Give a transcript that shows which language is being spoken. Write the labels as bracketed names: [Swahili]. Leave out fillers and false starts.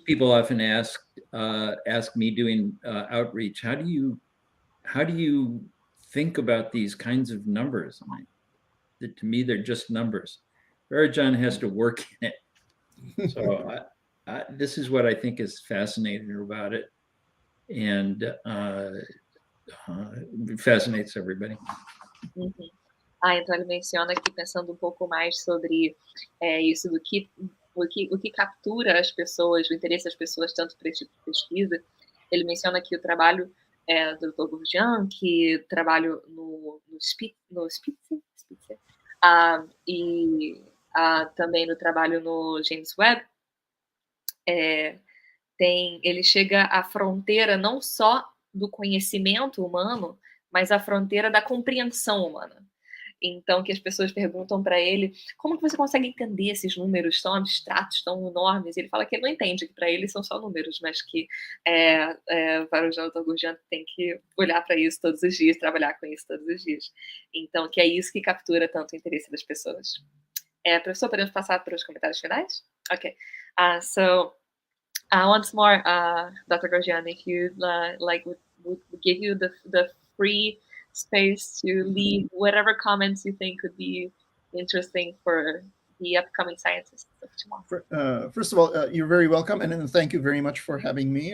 [English] People often ask me doing outreach, how do you think about these kinds of numbers? To me, they're just numbers. Varoujan has to work in it. So this is what I think is fascinating about it, and it fascinates everybody. Mm-hmm. [Portuguese] Então ele menciona aqui, pensando um pouco mais sobre isso do que o que captura as pessoas, o interesse das pessoas tanto para esse tipo de pesquisa. Ele menciona aqui o trabalho do Dr. Gorjian, que trabalho no Spitzer, e também no trabalho no James Webb. Ele chega à fronteira não só do conhecimento humano, mas à fronteira da compreensão humana. Então, que as pessoas perguntam para ele, como que você consegue entender esses números tão abstratos, tão enormes? Ele fala que ele não entende, que para ele são só números, mas que Varoujan Gorjian tem que olhar para isso todos os dias, trabalhar com isso todos os dias. Então, que é isso que captura tanto o interesse das pessoas. Professor, podemos passar para os comentários finais? [English] Ok. So, once more, Dr. Gorjian, if you'd would give you the free space to leave whatever comments you think could be interesting for the upcoming scientists of tomorrow. First of all, you're very welcome, and thank you very much for having me.